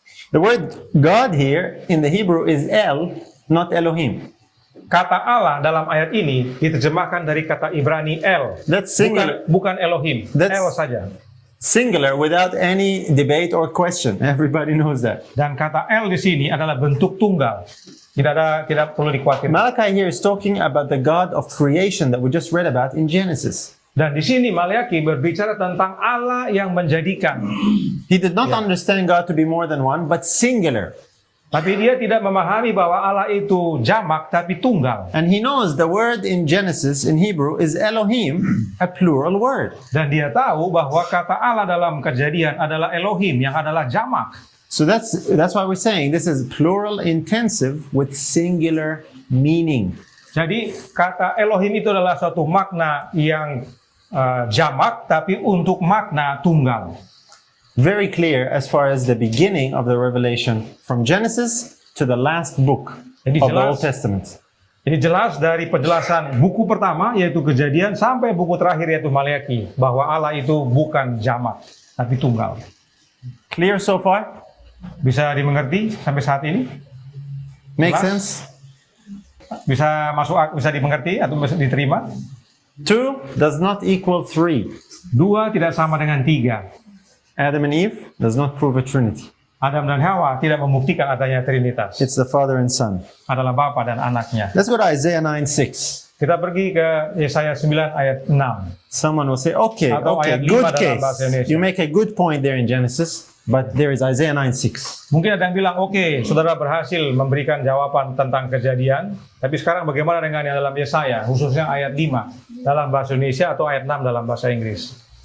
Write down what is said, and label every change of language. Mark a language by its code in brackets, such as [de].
[en] The word God here in the Hebrew is El, not Elohim. [id] Kata Allah dalam ayat ini diterjemahkan dari kata Ibrani El. [en] That's singular. [id] Bukan Elohim. [en] That's- [id] El saja. [en] Singular without any debate or question. Everybody knows that. [id] Dan kata El di sini adalah bentuk tunggal. Tidak perlu dikhawatirkan. [en] Malachi here is talking about the God of creation that we just read about in Genesis. [id] Dan di sini Malaki berbicara tentang Allah yang menjadikan. [en] He did not understand God to be more than one, but singular. [id] Tapi dia tidak memahami bahwa Allah itu jamak tapi tunggal. [en] And he knows the word in Genesis in Hebrew is Elohim, a plural word. [id] Dan dia tahu bahwa kata Allah dalam Kejadian adalah Elohim yang adalah jamak. [en] So that's why we're saying this is plural intensive with singular meaning. [id] Jadi kata Elohim itu adalah suatu makna yang jamak tapi untuk makna tunggal. [en] Very clear as far as the beginning of the revelation from Genesis to the last book [id] Jadi [en] of the [id] jelas. [en] Old Testament. [id] Ini jelas dari penjelasan buku pertama yaitu Kejadian sampai buku terakhir yaitu Malaki bahwa Allah itu bukan jamak tapi tunggal. [en] Clear so far? [id] Bisa dimengerti sampai saat ini? [en] Make [id] Jelas? [en] sense? [id] Bisa dimengerti atau bisa diterima? [en] 2 does not equal 3. [id] 2 tidak sama dengan 3. [en] Adam and Eve does not prove a Trinity. [id] Adam dan Hawa tidak membuktikan adanya Trinitas. [en] It's the Father and Son. [id] Adalah Bapa dan anaknya. [en] Let's go to Isaiah 9:6. [id] Kita pergi ke Yesaya 9 ayat 6. [en] Someone will say, okay, [id] Atau ayat 5 [en] good [id] dalam [en] case. [id] bahasa Indonesia. [en] You make a good point there in Genesis, but there is Isaiah 9:6. [id] Mungkin ada yang bilang, oke, saudara berhasil memberikan jawaban tentang Kejadian, tapi sekarang bagaimana dengan yang dalam Yesaya, khususnya ayat 5 dalam bahasa Indonesia atau ayat 6 dalam bahasa Inggris.